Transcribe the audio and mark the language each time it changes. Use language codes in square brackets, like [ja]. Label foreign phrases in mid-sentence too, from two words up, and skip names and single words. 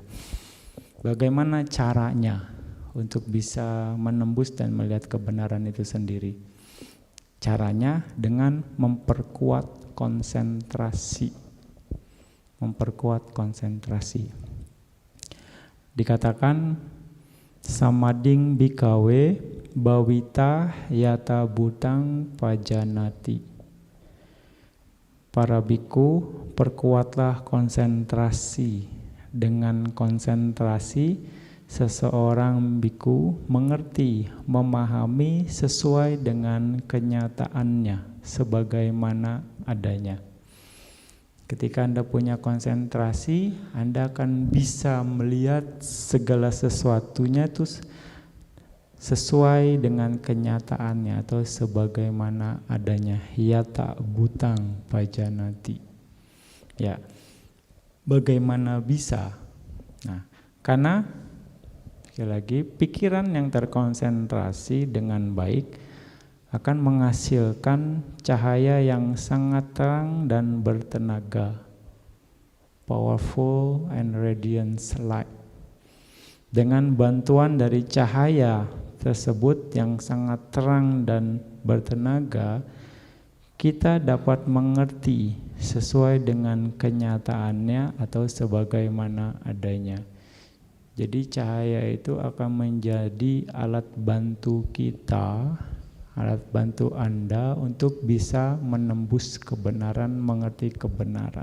[id] Bagaimana caranya untuk bisa menembus dan melihat kebenaran itu sendiri? Caranya dengan memperkuat konsentrasi. Memperkuat konsentrasi. [pi] Dikatakan samading bhikkhave bhavita yata bhutang pajanati. [id] Para biku, perkuatlah konsentrasi. Dengan konsentrasi, seseorang biku mengerti, memahami sesuai dengan kenyataannya, sebagaimana adanya. Ketika Anda punya konsentrasi, Anda akan bisa melihat segala sesuatunya itu sesuai dengan kenyataannya atau sebagaimana adanya. [pi] Yata bhutang pajanati. [id] Ya, bagaimana bisa? Nah, karena sekali lagi pikiran yang terkonsentrasi dengan baik akan menghasilkan cahaya yang sangat terang dan bertenaga, [en] powerful and radiant light. [id] Dengan bantuan dari cahaya tersebut yang sangat terang dan bertenaga, kita dapat mengerti sesuai dengan kenyataannya atau sebagaimana adanya. Jadi cahaya itu akan menjadi alat bantu kita, alat bantu Anda untuk bisa menembus kebenaran, mengerti kebenaran.